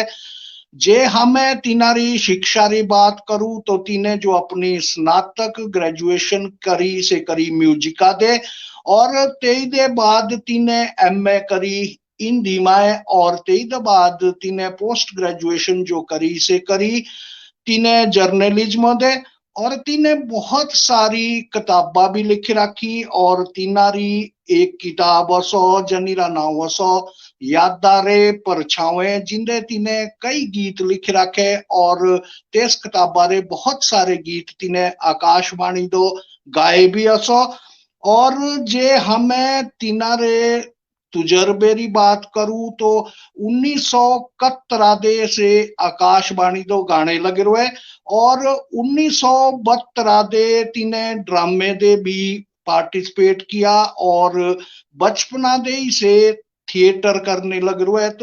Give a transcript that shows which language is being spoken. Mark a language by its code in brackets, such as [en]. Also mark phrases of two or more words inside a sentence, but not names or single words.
[mjl] जे हमें तीनारी शिक्षा री बात करूं तो तीने जो अपनी स्नातक ग्रेजुएशन करी से करी म्यूजिका दे और तेई दे बाद तीने एमए करी हिंदी में और तेई दे बाद तीने [en] post graduation [mjl] जो करी से करी तीने जर्नलिज्म दे और तीने बहुत सारी किताबा भी लिख रखी। और तीनारी एक किताब असो जनीरा नाव असो यादारे परछावे, जिंदे तीने कई गीत लिख रखे और तेस किताबा रे बहुत सारे गीत तीने आकाशवाणी दो गाए भी असो। और जे हमें तीनारे तुजर्बे री बात करूं तो 1971 से आकाशवाणी दो गाने लगे हुए और 1972 तीने ड्रामे दे भी पार्टिसिपेट किया और बचपना दे ही से थिएटर करने लग रहे है।